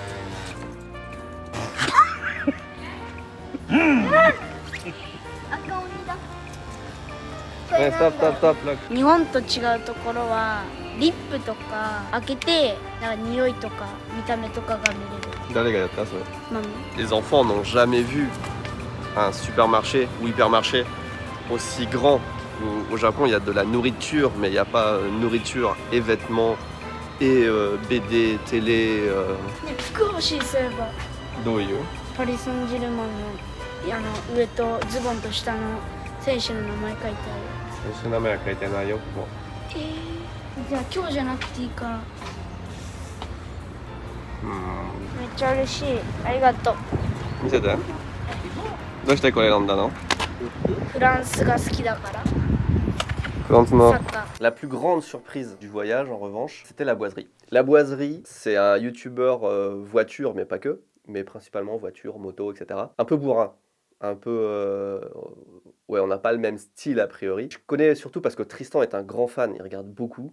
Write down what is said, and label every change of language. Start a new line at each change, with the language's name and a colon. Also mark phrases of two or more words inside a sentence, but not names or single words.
Japanese: 赤鬼だ。ストップストップストップ。日本と違うところはリップとか開けてなんか匂いとか見た目とかが見れる。誰がやったそれ？ママ。
French: Les enfants n'ont jamais vu un supermarché ou hypermarché aussi grand. Au Japon, il y a de la nourriture, mais il n'y a pas nourriture et vêtements et BD, télé.
Japanese: 服欲しいそういえば。どういう？パリ・サンジェルマンの上とズボンと下の選手の名前書いてある。選手の名前は書いてないよ、ここ。じゃあ今日じゃなくていいから。めっちゃ嬉しい。ありがとう。見せて。どうしてこれ選んだの？フランスが好きだから。
French: La plus grande surprise du voyage, en revanche, c'était la boiserie. La boiserie, c'est un youtubeur voiture, mais pas que, mais principalement voiture, moto, etc. Un peu bourrin, un peu... Ouais, on n'a pas le même style a priori. Je connais surtout parce que Tristan est un grand fan, il regarde beaucoup.